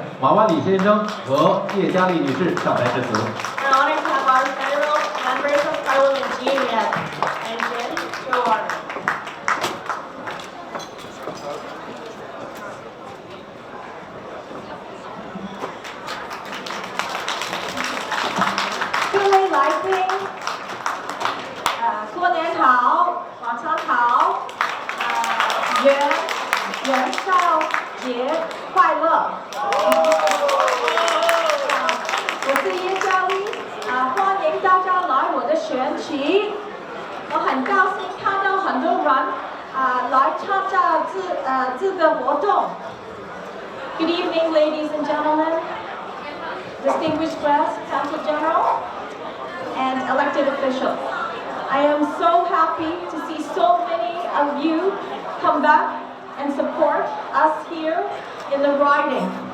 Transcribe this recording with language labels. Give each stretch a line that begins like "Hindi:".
Chinese: 马万里先生和叶嘉丽女士上台致辞。
English: An honor to have our federal members of parliament, Jean Yip and Jen Joar. Good day, Lai Ping.
Chinese: 过年好，晚上好，元宵节快乐。我是叶嘉丽，欢迎大家来我的选区。我很高兴看到很多人来参加这个活动。
English: Good evening, ladies and gentlemen, distinguished guests, Council General, and elected officials. I am so happy to see so many of you come back and support us here in the riding.